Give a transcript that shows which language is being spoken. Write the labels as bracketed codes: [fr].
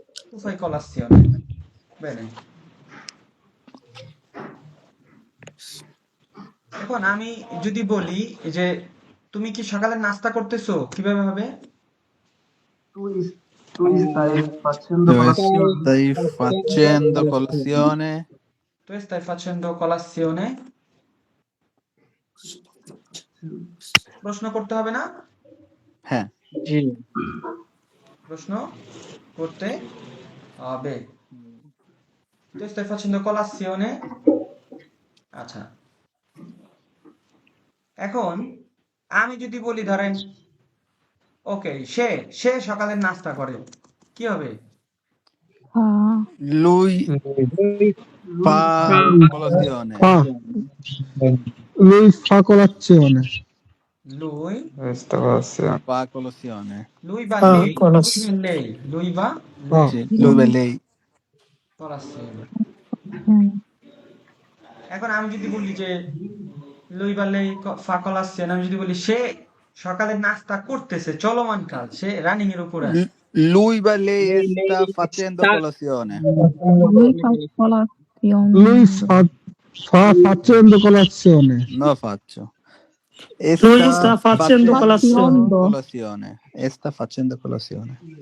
[it] Tu fai colazione। Bene। [bn] এখন আমি যদি বলি যে তুমি কি সকালে নাস্তা করতেছো কিভাবে হবে? [it] Tu, tu stai facendo Tu colazione? stai facendo colazione? Tu stai facendo colazione? [bn] প্রশ্ন করতে হবে না? হ্যাঁ, জি প্রশ্ন করতে হবে। [it] Tu stai facendo colazione? [bn] আচ্ছা, এখন আমি যদি বলি ধরেন ওকে সে সকালের নাস্তা করে কি হবে? [it] Fa. lui Lui fa fa colazione. fa lui fa colazione. lui Questa colazione. Fa colazione. lui va fa lei colas lui va lei lui va Fa Sì, lui e lei. colazione। Mm. [bn] এখন আমি যদি বলি যে [it] lui va lei fa colazione, [bn] আমি যদি বলি সে সকালে নাস্তা করতেছে চলমান কাল, সে রানিং এর উপরে আছে। [it] Lui e lei sta facendo colazione. Lui fa colazione. lui fa facendo colazione. Non faccio. E lui sta sta facendo colazione Facendo. colazione. E sta facendo colazione.